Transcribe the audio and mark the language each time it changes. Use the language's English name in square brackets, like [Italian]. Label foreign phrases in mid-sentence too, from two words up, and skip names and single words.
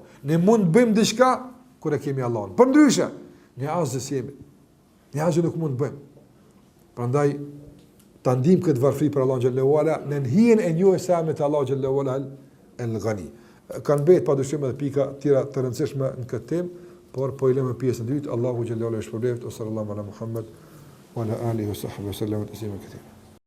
[Albanian] Ne mund të bëjmë diçka kur e kemi Allahun. Përndryshe, ne asgjë jemi. Ne asgjë nuk mund të bëjmë. Prandaj ta ndijmë këtë varfëri për Allahun [Arabic] جل وعلا [Albanian] në hijen e njohjes së emrit të Allahut [Arabic] جل وعلا [Albanian] el-Ghani. Kanë bëhet padyshim edhe pika tjera të rëndësishme në këtë temë, por po i lëmë pjesën e dytë. [Arabic] الله جل وعلا shpëlbeft صلى الله على محمد وعلى آله وصحبه وسلم تسليما كثيرا.